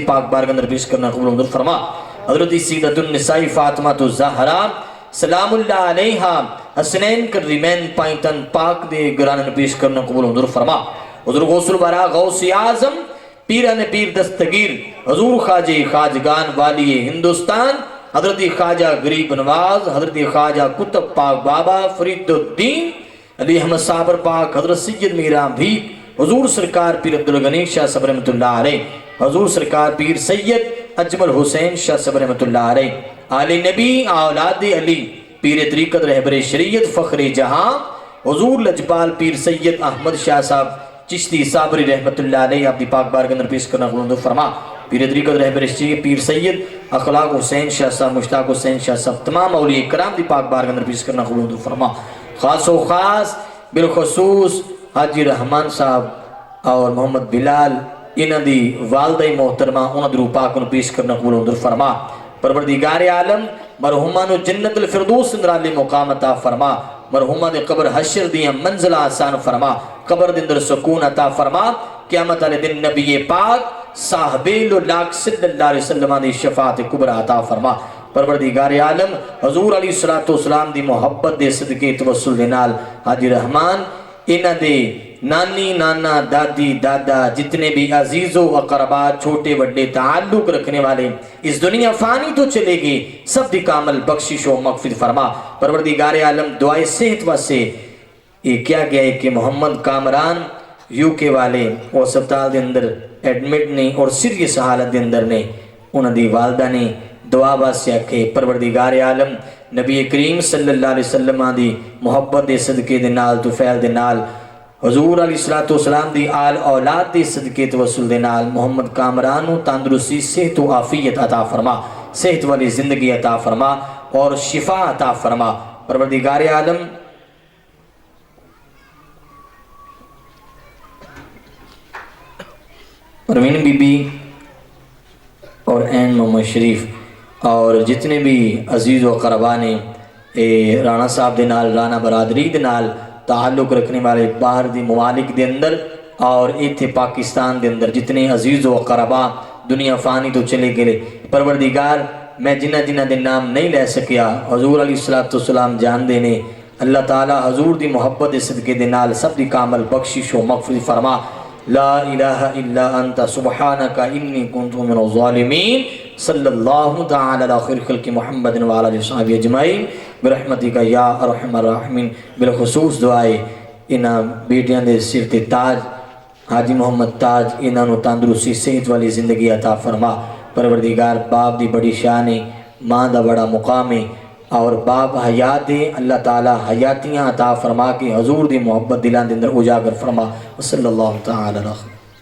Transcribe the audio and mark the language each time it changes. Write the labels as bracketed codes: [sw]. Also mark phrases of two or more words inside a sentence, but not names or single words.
[pa] پاک بارگاہ اندر پیش کرنا قبول منظور فرما حضرت سیدتن نسائی فاطمہ زہرا [ar] سلام الله عليها [pa] حسنین کریمین پائتن پاک دے گھرانے پیش کرنا قبول منظور فرما حضور غوث البرا غوث اعظم پیران پیر دستگیر حضور خواجۂ خواجگان والی ہندوستان حضرت خواجہ غریب نواز حضرت خواجہ قطب پاک بابا فریدالدین علی احمد صابر پاک حضرت سید میرا بھی حضور سرکار پیر عبد الغنی شاہ صب [ar] رحمة الله عليه [pa] حضور سرکار پیر سید اجمل حسین شاہ صب [ar] رحمة الله عليه [pa] آل نبی اولاد علی پیر طریقت رہبر شریعت فخر جہاں حضور لجپال پیر سید احمد شاہ صاحب چشتی صابری [ar] رحمة الله عليه [pa] اپنی پاک بارگاہ اندر پیش کرنا قبول فرما پیر طریقت رہبر شریعت پیر سید اخلاق حسین شاہ صاحب مشتاق حسین شاہ صاحب تمام اولیاء کرام کی پاک بارگاہ اندر پیش کرنا قبول فرما خاص و خاص بالخصوص حاجی رحمان صاحب اور محمد بلال انہاں دی والدہ محترمہ انہاں دی روح پاک نوں پیش کرنا قبول فرما پروردگار عالم مرحومہ نوں جنت الفردوس اندر عالی مقام عطا فرما مرحومہ دے قبر حشر دیاں منزلاں آسان فرما قبر دے اندر سکون عطا فرما قیامت والے دن نبی پاک صاحب لاکھ [ar] صلى الله عليه وسلم [pa] دی شفاعت کبریٰ عطا فرما پروردگار عالم حضور علیہ السلام دی محبت دے صدقے توسل دے نال حاجی رحمان انہاں دے نانی نانا دادی دادا جتنے بھی عزیز و اقربا چھوٹے بڑے تعلق رکھنے والے اس دنیا فانی تو چلے گئے، سب دی کامل بخشش و مغفرت فرما. [ur] پروردگار عالم دعائے صحت واسطے یہ کیا گیا ہے کہ محمد کامران یوکے والے وہ اسپتال کے اندر ایڈمٹ [pa] نے اور سیریس حالت کے اندر نے، انہوں نے والدہ نے دعا واسطے آکھے پروردگار عالم نبی کریم [ar] صلى الله عليه وسلم [pa] دی محبت دے صدقے دے نال طفیل دے نال حضور علیہ السلام دی آل اولاد دے صدقے توسل دے نال محمد کامران نوں تندرستی صحت و عافیت عطا فرما، صحت والی زندگی عطا فرما اور شفا عطا فرما. پروردگار عالم پروین بی بی اور این محمد شریف اور جتنے بھی عزیز و قربا نے رانا صاحب دے نال رانا برادری دے نال تعلق رکھنے والے باہر دی ممالک دے اندر اور اتھے پاکستان دے اندر جتنے عزیز و قربا دنیا فانی تو چلے گئے، پروردگار میں جنا جنا دے نام نہیں لے سکیا حضور علیہ السلام جاندے نے. اللہ تعالیٰ حضور دی محبت دے صدقے دے نال سب دی کامل بخشش و مغفرت فرما. [ar] لا إله إلا أنت سبحانك إني كنت من الظالمين. صلى الله تعالى على خير خلق محمد وعلى آله وصحبه أجمعين برحمتك يا أرحم الراحمين. [pa] بالخصوص دعائے انہاں بیٹیاں دے سر تے تاج حاجی محمد تاج انہاں نوں تندرستی صحت والی زندگی عطا فرما. پروردگار باپ دی بڑی شان ہے، ماں دا بڑا مقام ہے اور باپ حیات ہے، اللہ تعالیٰ حیاتیاں عطا فرما کے حضور دی محبت دلاں دے اندر اجاگر فرما. [ar] صلى الله تعالى عليه